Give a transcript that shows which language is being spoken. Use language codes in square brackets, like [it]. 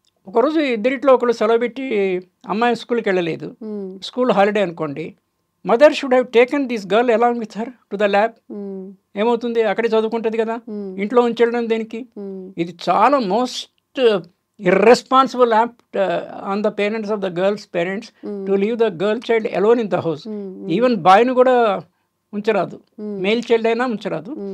[te] ఒకరోజు ఇద్దరిట్లో ఒకరు సెలవు పెట్టి అమ్మాయి స్కూల్కి వెళ్ళలేదు, స్కూల్ హాలిడే అనుకోండి, [en] Mother should have taken this girl along with her to the lab. [te] ఏమవుతుంది, అక్కడే చదువుకుంటుంది కదా, ఇంట్లో ఉంచడం దేనికి? ఇది చాలా [en] Most irresponsible act on the parents of the girl's parents to leave the girl child alone in the house. [te] Even బాయ్ని కూడా ఉంచరాదు, మేల్ చైల్డ్ అయినా ఉంచరాదు.